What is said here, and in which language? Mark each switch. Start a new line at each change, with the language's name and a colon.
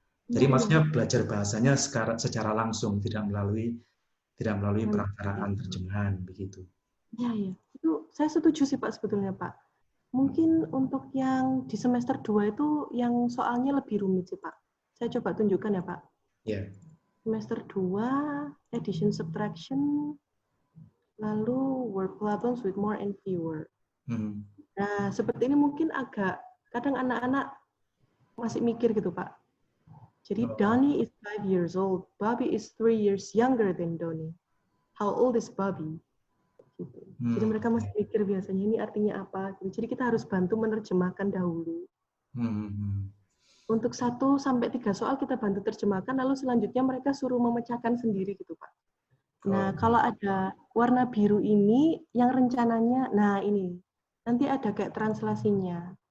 Indonesian: Jadi maksudnya belajar bahasanya secara langsung, tidak melalui perantaraan terjemahan begitu. Iya, iya. Itu saya setuju sih Pak sebetulnya Pak. Mungkin untuk yang di semester 2 itu yang soalnya lebih rumit sih Pak. Saya coba tunjukkan ya Pak.
English: Yeah. Semester 2, addition subtraction,
Indonesian: lalu
English: word problems with more and fewer.
Indonesian: Nah, seperti ini mungkin agak, kadang anak-anak masih mikir gitu Pak. Jadi
English: Donnie is 5 years old, Bobby is 3 years younger than Donnie. How old is Bobby?
Indonesian: Gitu. Jadi mereka masih mikir biasanya ini artinya apa. Jadi kita harus bantu menerjemahkan dahulu. Untuk 1 sampai 3 soal kita bantu terjemahkan, lalu selanjutnya mereka suruh memecahkan sendiri gitu Pak. Nah, kalau ada warna biru ini yang rencananya, nah ini nanti ada kayak translasinya.